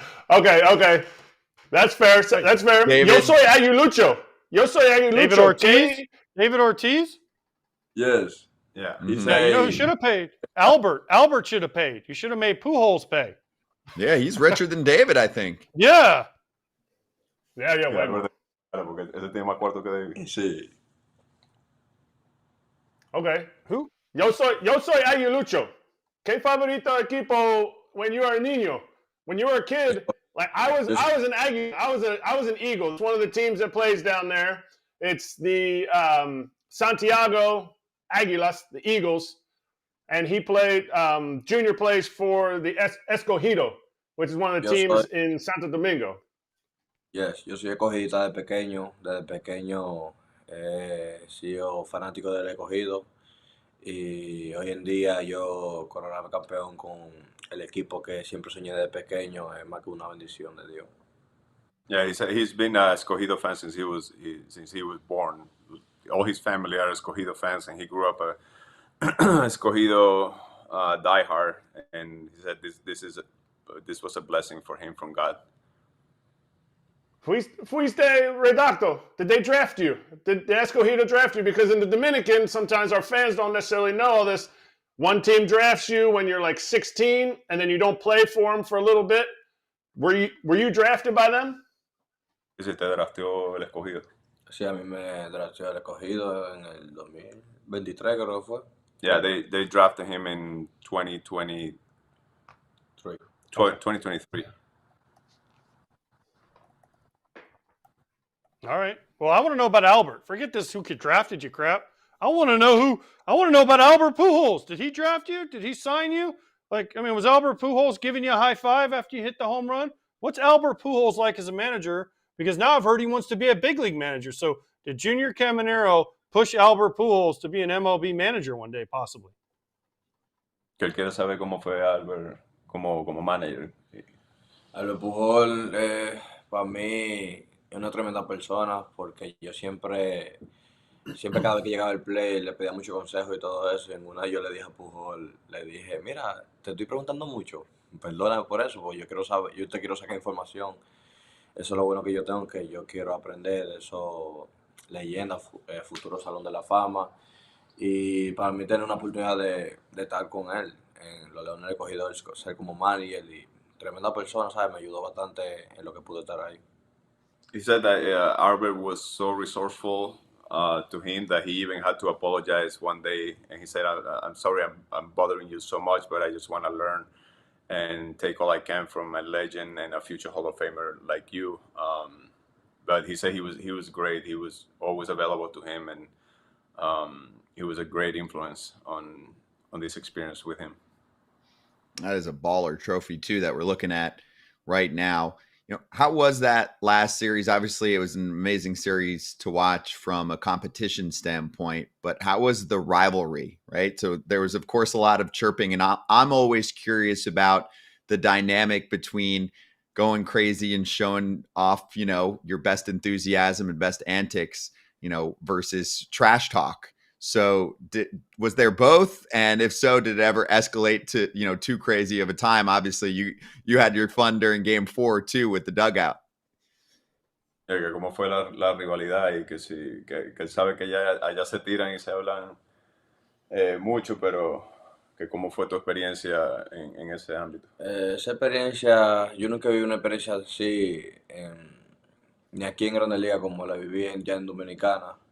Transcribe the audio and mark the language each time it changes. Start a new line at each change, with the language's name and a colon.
English: Okay. That's fair. That's fair. David.
Spanish: Yo soy Aguilucho.
English: David Ortiz? David Ortiz? Yes. Yeah. Mhm. He Yeah, said, you know who should have paid? Albert should have paid. You should have made Pujols pay. Yeah, he's richer than David, I think. Yeah.
Spanish: Yeah, bueno. porque ese tiene más cuarto que David. Sí.
English: Okay. Who?
Spanish: Yo soy Aguilucho. ¿Qué favorito equipo
English: when you were a
Spanish: niño?
English: When you were a kid, like I was an Aggie. I was an Eagle. It's one of the teams that plays down there. It's the Santiago Águilas, the Eagles. And he played, Junior plays for the Escogido, which is one of the teams in Santo Domingo.
Spanish: Yes, yo soy escogidista desde pequeño. Desde pequeño he sido fanático del Escogido. Y hoy en día yo coronarme campeón con el equipo que siempre soñé desde pequeño es más que una bendición de Dios.
English: Yeah, he said he's been a Escogido fan since he was born. All his family are Escogido fans, and he grew up a Escogido diehard. And he said this was a blessing for him from God.
Spanish: Fuiste redacto.
English: Did they draft you? Did the Escogido draft you? Because in the Dominican, sometimes our fans don't necessarily know this. One team drafts you when you're like 16, and then you don't play for them for a little bit. Were you drafted by them?
Spanish: ¿Y si te drafteó el Escogido? Sí, a mí me drafteó el Escogido en el 2023, creo que fue.
English: Yeah, they drafted him in 2023. All right. Well, I want to know about Albert. Forget this who could drafted you crap. I want to know about Albert Pujols. Did he draft you? Did he sign you? Was Albert Pujols giving you a high five after you hit the home run? What's Albert Pujols like as a manager? Because now I've heard he wants to be a big league manager. So did Junior Caminero push Albert Pujols to be an MLB manager one day, possibly?
Spanish: Que él quiere saber cómo fue Albert como manager. Albert Pujols, para mí, es una tremenda persona porque yo siempre cada vez que llegaba el play le pedía mucho consejo y todo eso. Y en una yo le dije a Pujol, le dije, mira, te estoy preguntando mucho, perdóname por eso, porque yo quiero saber, yo te quiero sacar información. Eso es lo bueno que yo tengo, que yo quiero aprender de eso, leyendas, futuro Salón de la Fama. Y para mí tener una oportunidad de estar con él en los Leones Escogidos, ser como manager y tremenda persona, ¿sabes? Me ayudó bastante en lo que pude estar ahí.
English: He said that Albert was so resourceful to him that he even had to apologize one day, and he said, "I'm sorry, I'm bothering you so much, but I just want to learn and take all I can from a legend and a future Hall of Famer like you." But he said he was great. He was always available to him, and he was a great influence on this experience with him. That is a baller trophy too that we're looking at right now. How was that last series? Obviously, it was an amazing series to watch from a competition standpoint, but how was the rivalry, right? So there was, of course, a lot of chirping, and I'm always curious about the dynamic between going crazy and showing off, your best enthusiasm and best antics, versus trash talk. So was there both? And if so, did it ever escalate to, too crazy of a time? Obviously, you had your fun during game 4 too with the dugout.
Spanish: Que cómo fue la rivalidad y que él sabe que ya allá se tiran y se hablan mucho, pero que cómo fue tu experiencia en ese ámbito. Esa experiencia, yo nunca viví una experiencia así ni aquí en Grandes Ligas como la viví ya en Dominicana.